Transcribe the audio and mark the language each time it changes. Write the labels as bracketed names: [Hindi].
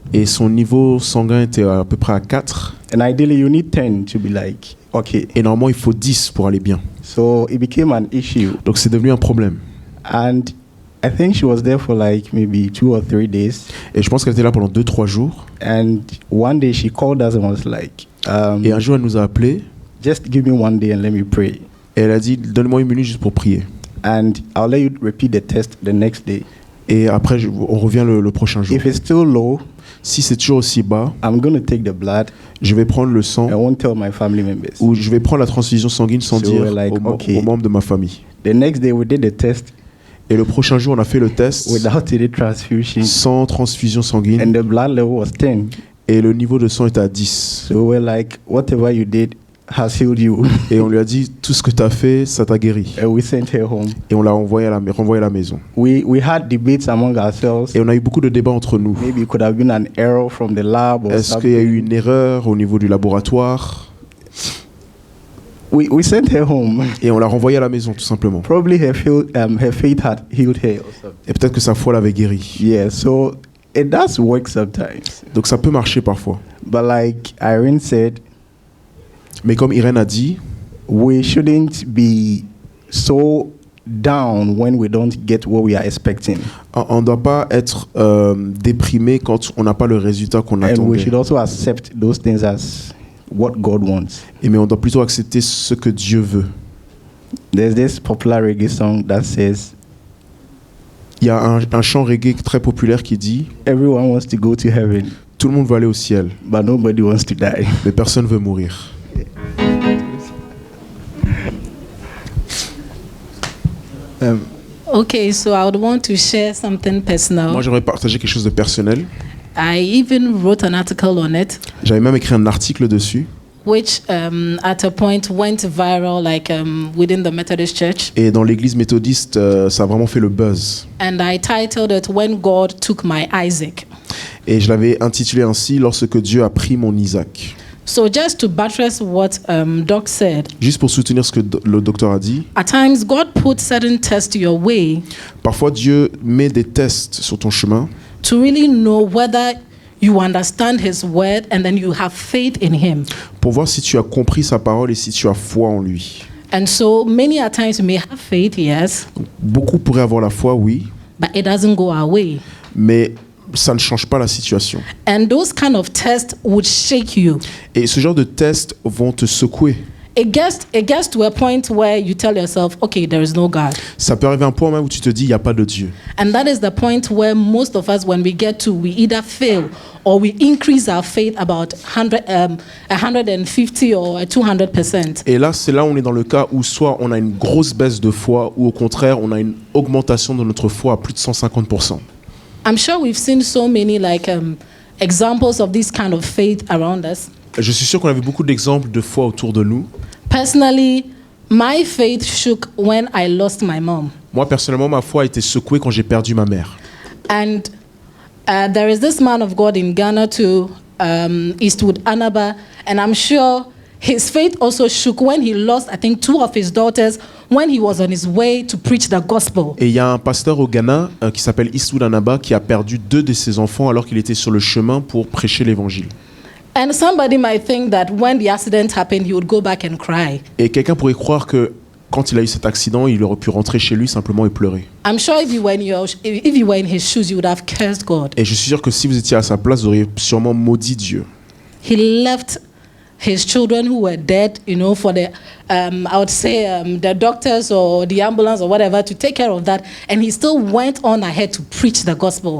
[French] Et son niveau sanguin était à peu près à 4. [English] And ideally, you need 10 to be like, okay. [French] Et normalement, il faut 10 pour aller bien. [English] So it became an issue. [French] Donc c'est devenu un problème. [English] And I think she was there for like maybe 2 or 3 days. [French] Et je pense qu'elle était là pendant 2-3 jours. [English] And one day she called us and was like, [French] Et un jour, elle nous a appelés. [English] just give me one day and let me pray. [French] Et elle a dit, donne-moi 1 minute juste pour prier. [English] And I'll let you repeat the test the next day. [French] Et après, on revient le prochain jour. [English] If it's still low, [French] Si c'est toujours aussi bas, [English] I'm going to take the blood. [French] je vais prendre le sang [English] I won't tell my family members. [French] ou je vais prendre la transfusion sanguine sans [English] So [French] dire [English] we're like, okay. [French] aux membres de ma famille. [English] The next day we did the test [French] Et le prochain jour, on a fait le test [English] without any transfusion. [French] sans transfusion sanguine [English] And the blood level was 10. [French] et le niveau de sang était à 10. [English] So we're like, whatever you did has healed you. [French] Et on lui a dit, tout ce que tu as fait, ça t'a guéri. [English] And we sent her home. [French] Et on l'a renvoyé à la maison. [English] We had debates among ourselves. [French] Et on a eu beaucoup de débats entre nous. [English] Maybe it could have been an error from the lab or [French] Est-ce qu'il y a eu [English] something. [French] une erreur au niveau du laboratoire? [English] We sent her home. [French] Et on l'a renvoyée à la maison, tout simplement. [English] Probably her faith had healed her or something. [French] Et peut-être que sa foi l'avait guéri. [English] Yeah, so it does work sometimes. [French] Donc ça peut marcher parfois. [English] But like Irene said, [French] Mais comme Irène a dit, [English] we shouldn't be so down when we don't get what we are expecting. [French] on ne doit pas être déprimé quand on n'a pas le résultat qu'on [English] And we [French] attendait. [English] should also accept those things as what God wants. [French] Mais on doit plutôt accepter ce que Dieu veut. [English] There's this popular reggae song that says, [French] Il y a un chant reggae très populaire qui dit [English] everyone wants to go to heaven, [French] tout le monde veut aller au ciel, [English] but nobody wants to die. [French] mais personne veut mourir. [English] Okay, so I would want to share something personal. [French] Moi, j'aimerais partager quelque chose de personnel. [English] I even wrote an article on it, [French] J'avais même écrit un article dessus. [English] which at a point went viral, like within the Methodist Church. [French] Et dans l'église méthodiste, ça a vraiment fait le buzz. [English] And I titled it "When God Took My Isaac." [French] Et je l'avais intitulé ainsi, Lorsque Dieu a pris mon Isaac. [English] So just to buttress what Doc said, [French] Juste pour soutenir ce que le docteur a dit, [English] at times God puts certain tests your way [French] parfois Dieu met des tests sur ton chemin [English] to really know whether you understand His word and then you have faith in Him. [French] pour voir si tu as compris sa parole et si tu as foi en lui. [English] And so many a times we may have faith, yes, [French] Beaucoup pourraient avoir la foi, oui, [English] but it doesn't go our way. [French] mais ça ne change pas la situation. [English] And those kind of tests would shake you. [French] Et ce genre de tests vont te secouer. [English] It gets to a point where you tell yourself, okay, there is no God. [French] Ça peut arriver à un point même où tu te dis, il n'y a pas de Dieu. [English] And that is the point where most of us, when we get to, we either fail or we increase our faith about 150 or 200%. [French] Et là, c'est là où on est dans le cas où soit on a une grosse baisse de foi, ou au contraire, on a une augmentation de notre foi à plus de 150%. [English] I'm sure we've seen so many examples of this kind of faith around us. [French] Je suis sûr qu'on avait beaucoup d'exemples de foi autour de nous. [English] Personally, my faith shook when I lost my mom. [French] Moi, personnellement, ma foi a été secouée quand j'ai perdu ma mère. [English] And there is this man of God in Ghana too, Eastwood Anaba, and I'm sure his faith also shook when he lost, I think, 2 of his daughters when he was on his way to preach the gospel. [French] Et il y a un pasteur au Ghana qui s'appelle Eastwood Anaba qui a perdu 2 de ses enfants alors qu'il était sur le chemin pour prêcher l'évangile. [English] And somebody might think that when the accident happened, he would go back and cry. [French] Et quelqu'un pourrait croire que quand il a eu cet accident, il aurait pu rentrer chez lui simplement et pleurer. [English] I'm sure if you were in his shoes, you would have cursed God. [French] Et je suis sûr que si vous étiez à sa place, vous auriez sûrement maudit Dieu. [English] He left his children who were dead, for the, I would say, the doctors or the ambulance or whatever to take care of that. And he still went on ahead to preach the gospel.